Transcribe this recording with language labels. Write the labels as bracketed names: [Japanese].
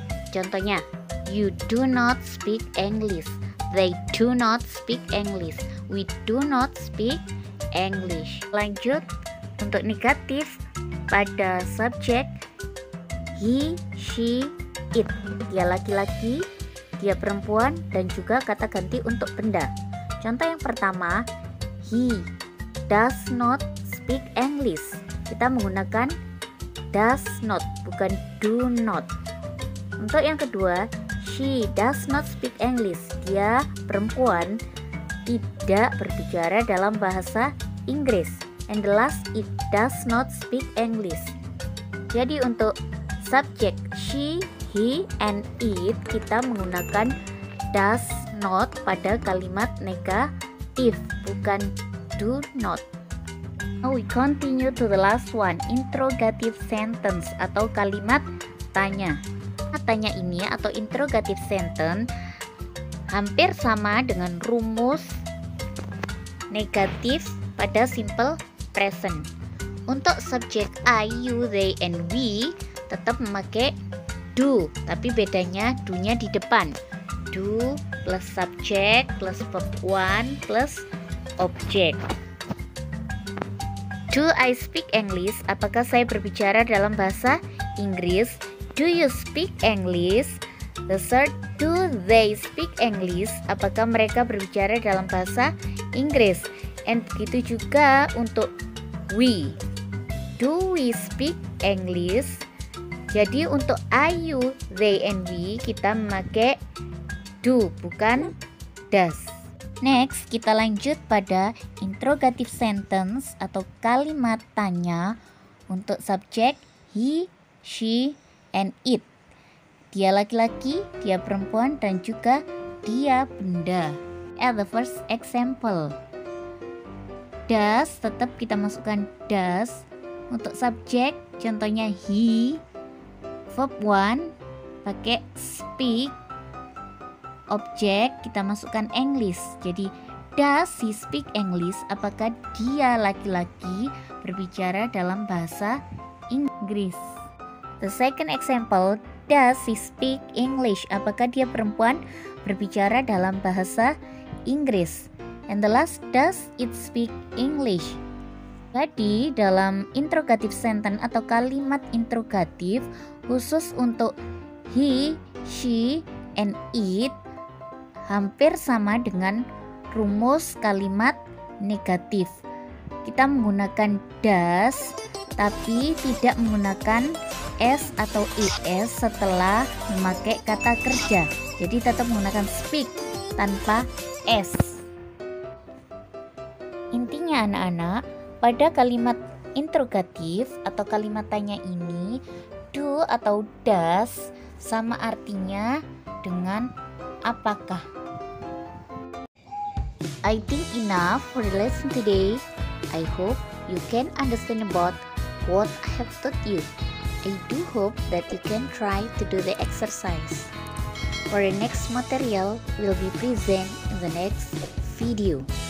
[English] Contohnya, you do not speak English. They do not speak English. We do not speak English. [Indonesian] Lanjut, untuk negatif pada subjek he, she, it. Dia laki-laki, dia perempuan, dan juga kata ganti untuk benda. Contoh yang pertama, [English] he does not speak English. [Indonesian] Kita menggunakan does not, bukan do not. Untuk yang kedua, [English] she does not speak English. [Indonesian] Dia perempuan, tidak berbicara dalam bahasa Inggris. [English] And the last, it does not speak English. [Indonesian] Jadi untuk subjek she, he, and it kita menggunakan does not pada kalimat negatif, bukan do not. [English] Now we continue to the last one, interrogative sentence [Indonesian] atau kalimat tanya. Tanya ini atau interrogative sentence hampir sama dengan rumus negatif pada simple present. Untuk subjek I, you, they, and we tetap memakai do, tapi bedanya do-nya di depan. [English] Do plus subject plus verb 1 plus object. Do I speak English? [Indonesian] Apakah saya berbicara dalam bahasa Inggris? [English] Do you speak English? The third, do they speak English? [Indonesian] Apakah mereka berbicara dalam bahasa Inggris? And begitu juga untuk we. [English] Do we speak English? [Indonesian] Jadi untuk I, you, they, and we kita memakai do, bukan does. Next, kita lanjut pada interrogative sentence atau kalimat tanya untuk subjek he, she, and it. Dia laki-laki, dia perempuan, dan juga dia benda. [English] At the first example, does [Indonesian] tetap kita masukkan [English] does. [Indonesian] Untuk subjek, contohnya he. Verb 1 pakai speak. Objek kita masukkan English. Jadi [English] does he speak English? [Indonesian] Apakah dia laki-laki berbicara dalam bahasa Inggris? [English] The second example, does he speak English? [Indonesian] Apakah dia perempuan berbicara dalam bahasa Inggris? [English] And the last, does it speak English? [Indonesian] Jadi dalam interrogative sentence atau kalimat interrogatif khusus untuk he, she, and it hampir sama dengan rumus kalimat negatif. Kita menggunakan does tapi tidak menggunakan s atau es setelah memakai kata kerja. Jadi tetap menggunakan speak tanpa s. Intinya anak-anak, pada kalimat interrogatif atau kalimat tanya ini, do atau does sama artinya dengan apakah. [English] I think enough for the lesson today. I hope you can understand about what I have taught you. I do hope that you can try to do the exercise. For the next material will be present in the next video.